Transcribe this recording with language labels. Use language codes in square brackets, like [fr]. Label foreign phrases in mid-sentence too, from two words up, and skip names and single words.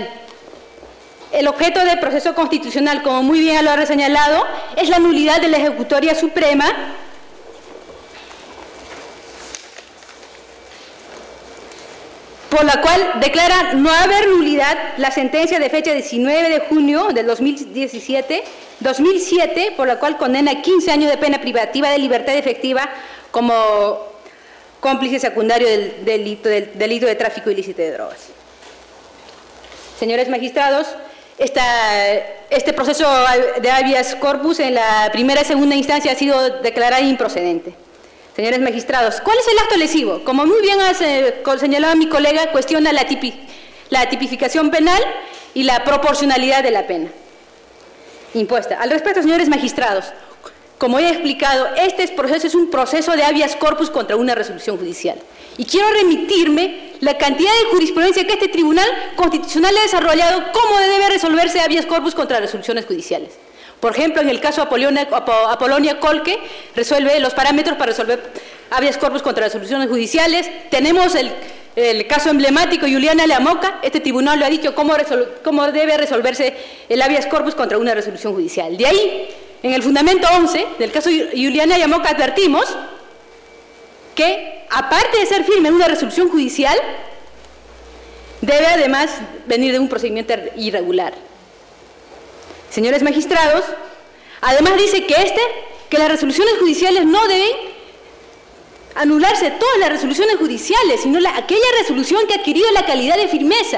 [es] El objeto del proceso constitucional, como muy bien lo ha señalado, es la nulidad de la Ejecutoria Suprema, por la cual declara no haber nulidad la sentencia de fecha 19 de junio del 2007, por la cual condena 15 años de pena privativa de libertad efectiva como cómplice secundario del delito de tráfico ilícito de drogas. Señores magistrados, este proceso de [la] habeas corpus [es] en la primera y segunda instancia ha sido declarado improcedente. Señores magistrados, ¿cuál es el acto lesivo? Como muy bien ha señalado mi colega, cuestiona la tipificación penal y la proporcionalidad de la pena impuesta. Al respecto, señores magistrados, como he explicado, este proceso es un proceso de [la] habeas corpus [es] contra una resolución judicial. Y quiero remitirme la cantidad de jurisprudencia que este Tribunal Constitucional ha desarrollado, cómo debe resolverse [la] habeas corpus [es] contra resoluciones judiciales. Por ejemplo, en el caso Apolonia Colque, resuelve los parámetros para resolver [la] habeas corpus [es] contra resoluciones judiciales. Tenemos el caso emblemático Juliana Lamoca. Este tribunal lo ha dicho cómo debe resolverse el [la] habeas corpus [es] contra una resolución judicial. De ahí, en el fundamento 11 del caso Juliana Lamoca advertimos que, aparte de ser firme en una resolución judicial, debe además venir de un procedimiento irregular. Señores magistrados, además dice que las resoluciones judiciales no deben anularse todas las resoluciones judiciales, sino aquella resolución que ha adquirido la calidad de firmeza.